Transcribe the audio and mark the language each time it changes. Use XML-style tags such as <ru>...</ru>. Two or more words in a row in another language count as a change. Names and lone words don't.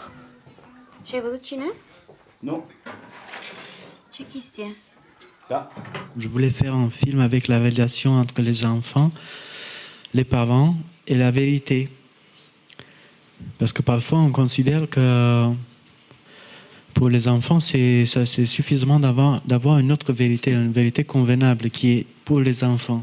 <ro>Și ai văzut cine? Nu. Ce chestie? Da.</ro> <fr>Je voulais faire un film avec la relation entre les enfants, les parents et la vérité. Parce que parfois on considère que pour les enfants c'est suffisamment d'avoir une autre vérité, une vérité convenable qui est pour les enfants.</fr>